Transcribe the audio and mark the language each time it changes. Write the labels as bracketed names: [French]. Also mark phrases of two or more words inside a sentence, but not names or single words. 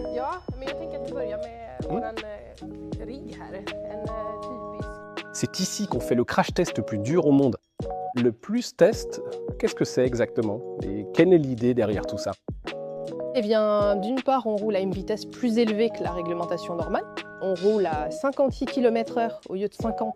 [Swedish] Ja, men jag tänker att vi börjar med våran rigg här. En typisk... [French] C'est ici qu'on fait le crash test le plus dur au monde. Le plus test, qu'est-ce que c'est exactement? Et quelle est l'idée derrière tout ça? Eh bien, d'une part, on roule à une vitesse plus élevée que la réglementation normale. On roule à 56 km/h au lieu de 50.